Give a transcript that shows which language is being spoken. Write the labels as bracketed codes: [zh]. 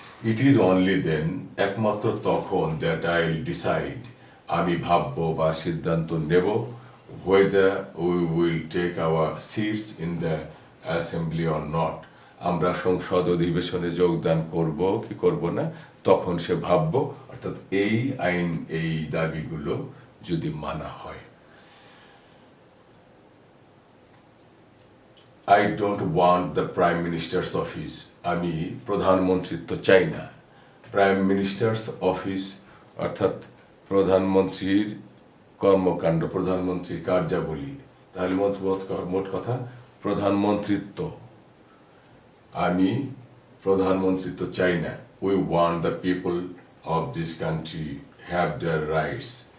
[en] it is only then, [bn] একমাত্র তখন, [en] that I will decide, [bn] আমি ভাববো বা সিদ্ধান্ত নেব, [en] whether we will take our seats in the assembly or not, [bn] আমরা সংসদ অধিবেশনে যোগদান করব কি করব না, তখন সে ভাববো। অর্থাৎ এই আইন, এই দাবিগুলো যদি মানা হয়। [en] I don't want the prime minister's office, [bn] আমি প্রধানমন্ত্রিত্ব চাই না। প্রাইম মিনিস্টার্স অফিস অর্থাৎ প্রধানমন্ত্রীর কর্মকাণ্ড, প্রধানমন্ত্রীর কার্যাবলী। তাহলে মোট কথা প্রধানমন্ত্রিত্ব, আমি প্রধানমন্ত্রিত্ব চাই না। [en] We want the people of this country have their rights.